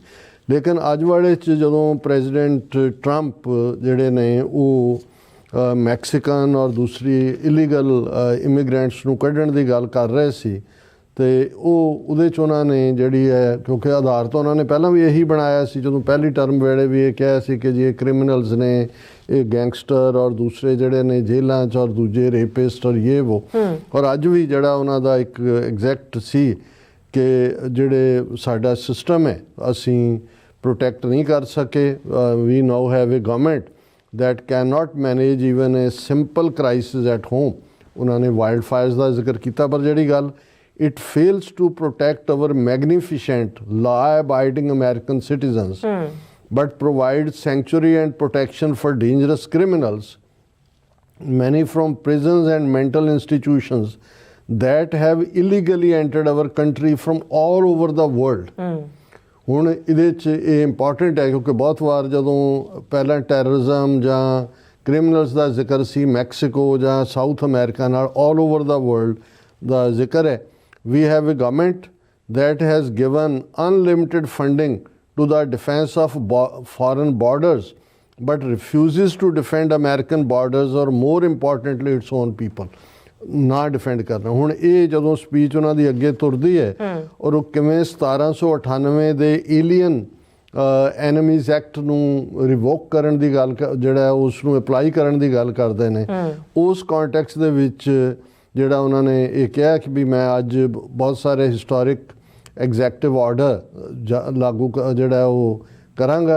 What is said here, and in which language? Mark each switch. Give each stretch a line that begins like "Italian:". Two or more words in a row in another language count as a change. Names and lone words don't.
Punjabi: ਲੇਕਿਨ ਅੱਜ ਵਾਲੇ 'ਚ ਜਦੋਂ ਪ੍ਰੈਜ਼ੀਡੈਂਟ ਟਰੰਪ ਜਿਹੜੇ ਨੇ ਉਹ ਮੈਕਸੀਕਨ ਔਰ ਦੂਸਰੀ
English: illegal immigrants
Punjabi: ਨੂੰ ਕੱਢਣ ਦੀ ਗੱਲ ਕਰ ਰਹੇ ਸੀ, ਤੇ ਉਹ ਉਹਦੇ 'ਚ ਉਹਨਾਂ ਨੇ ਜਿਹੜੀ ਹੈ, ਕਿਉਂਕਿ ਆਧਾਰ ਤਾਂ ਉਹਨਾਂ ਨੇ ਪਹਿਲਾਂ ਵੀ ਇਹੀ ਬਣਾਇਆ ਸੀ, ਜਦੋਂ ਪਹਿਲੀ ਟਰਮ ਵੇਲੇ ਵੀ ਇਹ ਕਿਹਾ ਸੀ ਕਿ ਜੀ ਇਹ ਕ੍ਰਿਮੀਨਲਸ ਨੇ, ਇਹ ਗੈਂਗਸਟਰ ਔਰ ਦੂਸਰੇ ਜਿਹੜੇ ਨੇ ਜੇਲ੍ਹਾਂ 'ਚ, ਔਰ ਦੂਜੇ ਰੇਪਿਸਟ ਔਰ ਇਹ ਵੋ। ਔਰ ਅੱਜ ਵੀ ਜਿਹੜਾ ਉਹਨਾਂ ਦਾ ਇੱਕ ਐਗਜ਼ੈਕਟ ਸੀ ਕਿ ਜਿਹੜੇ ਸਾਡਾ ਸਿਸਟਮ ਹੈ ਅਸੀਂ ਪ੍ਰੋਟੈਕਟ ਨਹੀਂ ਕਰ ਸਕੇ।
English: we now have a government that cannot manage even a simple crisis at home।
Punjabi: ਉਹਨਾਂ ਨੇ ਵਾਈਲਡ ਫਾਇਰਸ ਦਾ ਜ਼ਿਕਰ ਕੀਤਾ, ਪਰ ਜਿਹੜੀ ਗੱਲ
English: it fails to protect our magnificent law-abiding American citizens but provides sanctuary and protection for dangerous criminals, many from prisons and mental institutions that have illegally entered our country from all over the world।
Punjabi: ਹੁਣ ਇਹਦੇ 'ਚ ਇਹ ਇੰਪੋਰਟੈਂਟ ਹੈ ਕਿਉਂਕਿ ਬਹੁਤ ਵਾਰ ਜਦੋਂ ਪਹਿਲਾਂ ਟੈਰਰਿਜ਼ਮ ਜਾਂ ਕ੍ਰਿਮੀਨਲਸ ਦਾ ਜ਼ਿਕਰ ਸੀ ਮੈਕਸੀਕੋ ਜਾਂ ਸਾਊਥ ਅਮਰੀਕਾ ਨਾਲ,
English: all over the world
Punjabi: ਦਾ ਜ਼ਿਕਰ ਹੈ।
English: We have a government that has given unlimited funding to the defense of foreign borders but refuses to defend American borders or more importantly its own people।
Punjabi: ਨਾ ਡਿਫੈਂਡ ਕਰਨਾ। ਹੁਣ ਇਹ ਜਦੋਂ ਸਪੀਚ ਉਹਨਾਂ ਦੀ ਅੱਗੇ ਤੁਰਦੀ ਹੈ ਔਰ ਉਹ ਕਿਵੇਂ 1798 ਦੇ ਏਲੀਅਨ ਐਨਮੀਜ਼ ਐਕਟ ਨੂੰ ਰਿਵੋਕ ਕਰਨ ਦੀ ਗੱਲ, ਜਿਹੜਾ ਉਸ ਨੂੰ ਅਪਲਾਈ ਕਰਨ ਦੀ ਗੱਲ ਕਰਦੇ ਨੇ, ਉਸ ਕੰਟੈਕਸਟ ਦੇ ਵਿੱਚ ਜਿਹੜਾ ਉਹਨਾਂ ਨੇ ਇਹ ਕਿਹਾ ਕਿ ਵੀ ਮੈਂ ਅੱਜ ਬਹੁਤ ਸਾਰੇ
English: historic executive order
Punjabi: ਲਾਗੂ ਜਿਹੜਾ ਉਹ ਕਰਾਂਗਾ।